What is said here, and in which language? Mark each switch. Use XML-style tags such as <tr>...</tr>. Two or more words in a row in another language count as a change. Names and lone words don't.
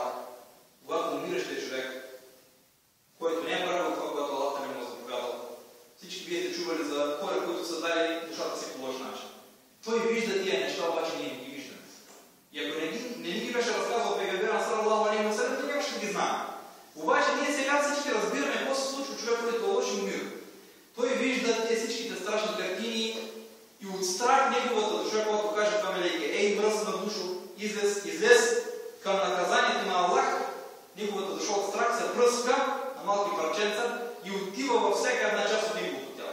<bg>Когато умиращия човек, който не е правил това, което Аллах не му е заповядал. Всички вие сте чували за хора, които са дали душата си по лош начин. Той вижда тия неща, обаче ние не ги виждаме. И ако не ни ги беше разказал пегамбера</bg> <ar>صلى الله عليه وسلم,</ar> <bg>то нямаше да ги знаем. Обаче ние сега всички разбираме какво се случва човек, който е лош и умира. Той вижда тези всичките страшни картини и от страх неговата душа, когато каже това мелейке: ей, мръсна душо, излез към наказанието на Аллах, неговата душа от страх се пръска на малки парченца и отива във всяка една част от неговото тяло.</bg>